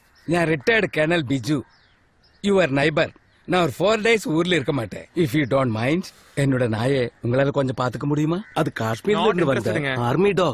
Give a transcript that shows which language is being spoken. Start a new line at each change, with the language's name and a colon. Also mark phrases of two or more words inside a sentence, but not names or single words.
Tamil: ഞാൻ
English: retired colonel Biju your neighbour
Tamil: நான் ஒரு 4 days ஊர்ல இருக்க மாட்டேன்.
English: if you don't mind
Tamil: என்னோட நாயை உங்களால கொஞ்சம் பாத்துக்க முடியுமா? அது காஷ்மீர்ல இருந்து வந்த
English: army dog.